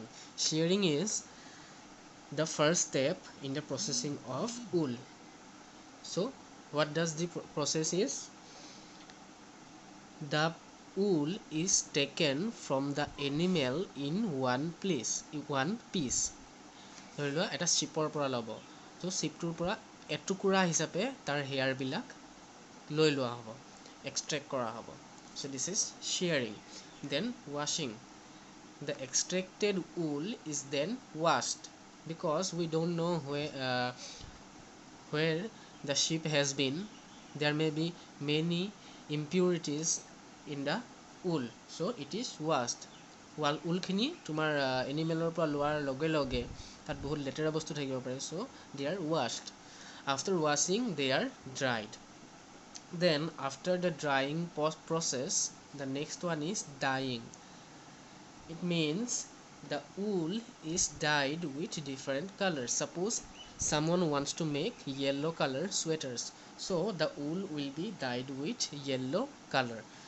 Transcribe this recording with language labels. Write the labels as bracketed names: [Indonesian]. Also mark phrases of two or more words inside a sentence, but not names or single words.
[English] Shearing is the first step in the processing of wool. So what does the process is? The wool is taken from the animal in one piece. [Assamese] ধৰি লোৱা এটা শ্বিপৰ পৰা ল'ব, তো শ্বিপটোৰ পৰা এটুকুৰা হিচাপে তাৰ হেয়াৰ বিলাক লৈ লোৱা হ'ব, এক্সট্ৰেক্ট কৰা হ'ব. [English] So this is shearing. Then washing. The extracted wool is then washed because we don't know where the sheep has been. There may be many impurities in the wool, so it is washed. [Assamese] ৱুল খিনি তোমাৰ এনিমেলৰ পৰা লোৱাৰ লগে লগে তাত বহুত লেতেৰা বস্তু থাকিব পাৰে, [English] so they are washed. After washing they are dried. Then after the drying process, the next one is dyeing. It means the wool is dyed with different colors. Suppose someone wants to make yellow color sweaters, so the wool will be dyed with yellow color.